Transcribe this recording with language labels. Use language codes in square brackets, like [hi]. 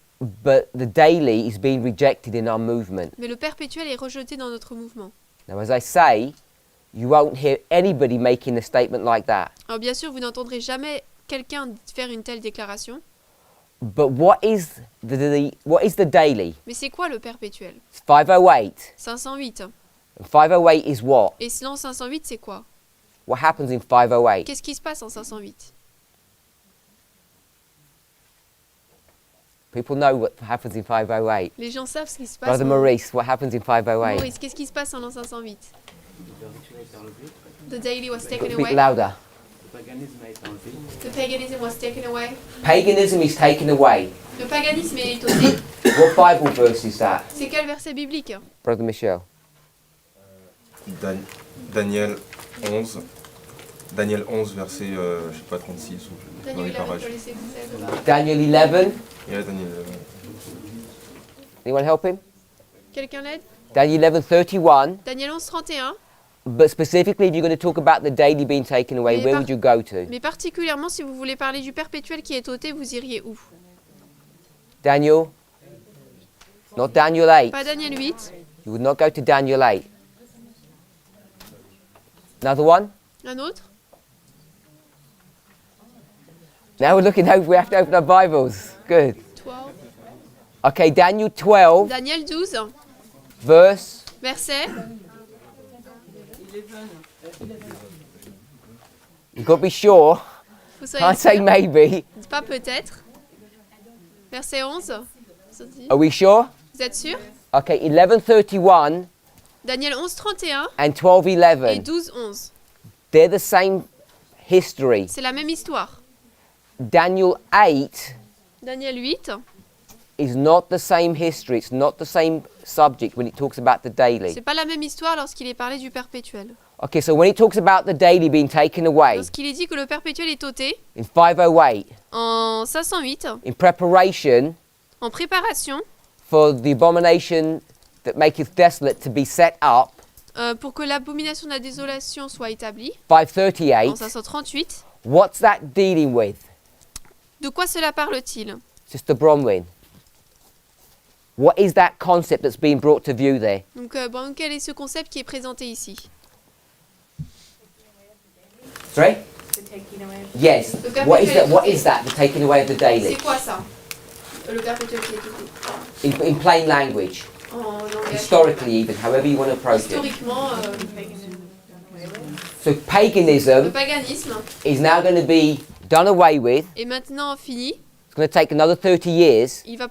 [en] but the daily is being rejected in our movement. [fr] mais le perpétuel est rejeté dans notre mouvement. [en] Now, as I say, you won't hear anybody making a statement like that. [fr] Alors bien sûr, vous n'entendrez jamais quelqu'un faire une telle déclaration, [en] But what is the daily? [fr] mais c'est quoi le perpétuel? [en] It's 508. [fr] 508. [en] And 508 is what? [fr] Et l'an 508, c'est quoi? [en] What happens in 508? [fr] Qu'est-ce qui se passe en 508? [en] People know what happens in 508. [fr] Les gens savent ce qui se passe. [en] Brother Maurice, what happens in 508? [fr] Maurice, qu'est-ce qui se passe en l'an 508? [en] The daily was taken A bit away. louder. The paganism was taken away. Paganism is taken away. [fr] Le paganisme est ôté. [en] What Bible verse is that? [fr] C'est quel verset biblique? [en] Brother Michel. Daniel 11. [fr] Daniel 11, verset, je sais pas, 36 ou dans les parages. [en] Daniel 11. Yeah, Daniel 11. Anyone help him? [fr] Quelqu'un l'aide? [en] Daniel 11:31. [fr] Daniel 11, 31. [en] But specifically, if you're going to talk about the daily being taken away, where would you go to? [fr] Mais particulièrement, si vous voulez parler du perpétuel qui est ôté, vous iriez où? [en] Daniel? Not Daniel 8. [fr] Pas Daniel 8. [en] You would not go to Daniel 8. Another one? [fr] Un autre? [en] Now we're looking over, we have to open our Bibles. Good. 12. Okay, Daniel 12, [fr] Daniel 12, [en] verse. [fr] verset. [en] You've got to be sure. [fr] Vous [en] Can't say [fr] sûr. [en] maybe. [fr] Pas peut-être. Verset 11. Ça dit. [en] Are we sure? [fr] Vous êtes sûr? [en] Okay, 11:31 [fr] Daniel 11, 31 [en] and [fr] et [en] 12:11. [fr] 12, 11. [en] They're the same history. [fr] C'est la même histoire. [en] Daniel 8 [fr] Daniel 8, [en] is not the same history. It's not the same subject when it talks about the daily. [fr] c'est pas la même histoire lorsqu'il est parlé du perpétuel. [en] Okay, so when it talks about the daily being taken away [fr] Lorsqu'il est dit que le perpétuel est ôté, [en] in 508, [fr] en 508, [en] in preparation [fr] en préparation, [en] for the abomination that maketh desolate to be set up, [fr] pour que l'abomination de la désolation soit établie, [en] 538, [fr] en 538, [en] what's that dealing with? [fr] de quoi cela parle-t-il? [en] Sister Bronwyn, what is that concept that's being brought to view there? [fr] Donc, quel est ce concept qui est présenté ici? [en] Sorry? Yes. [fr] Le perpétuel [en] What is that? [fr] est [en] What [fr] ôté. [en] is that? The taking away of the daily. [fr] C'est quoi ça? Le perpétuel qui est ôté. [en] In plain language, [fr] En langage. [en] historically even, however you want to approach it. [fr] Historiquement, [en] So [fr] le [en] paganism [fr] paganisme [en] is now going to be done away with. [fr] est maintenant fini. [en] It's going to take another 30 years.